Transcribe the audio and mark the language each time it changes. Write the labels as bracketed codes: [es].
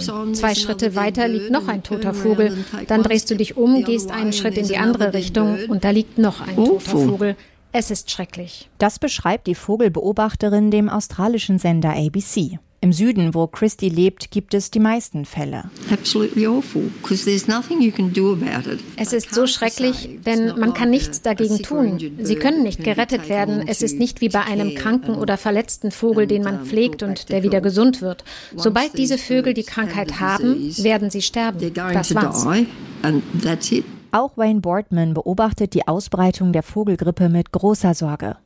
[de] 2 Schritte weiter liegt noch ein toter Vogel. Dann drehst du dich um, gehst einen Schritt in die andere Richtung und da liegt noch ein toter Vogel. Es ist schrecklich. Das beschreibt die Vogelbeobachterin dem australischen Sender ABC. Im Süden, wo Christie lebt, gibt es die meisten Fälle. [en] Absolutely awful, 'cause there's nothing you can do about it. [de] Es ist so schrecklich, denn man kann nichts dagegen tun. Sie können nicht gerettet werden. Es ist nicht wie bei einem kranken oder verletzten Vogel, den man pflegt und der wieder gesund wird. Sobald diese Vögel die Krankheit haben, werden sie sterben. Das war's. Auch Wayne Boardman beobachtet die Ausbreitung der Vogelgrippe mit großer Sorge.